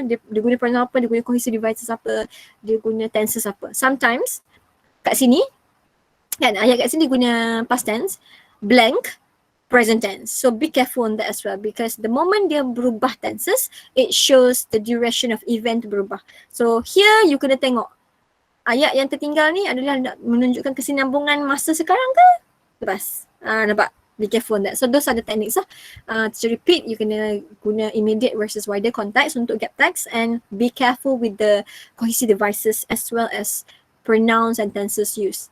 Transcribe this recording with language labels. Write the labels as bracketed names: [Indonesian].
[Malay] Dia guna pronoun apa, dia guna cohesive devices apa, dia guna tenses apa. [English] Sometimes [Malay] kat sini kan, ayat kat sini guna past tense, blank, present tense. [English] So be careful on that as well, because the moment [Malay] dia berubah tenses, [English] it shows the duration of event [Malay] berubah. [English] So here you [Malay] kena tengok ayat yang tertinggal ni adalah nak menunjukkan kesinambungan masa sekarang ke lepas. [English] Nampak? Be careful on that. So those are the techniques lah. To repeat, you [Malay] kena guna [English] immediate versus wider context [Malay] untuk [English] gap text, and be careful with the cohesive devices as well as pronouns and tenses use.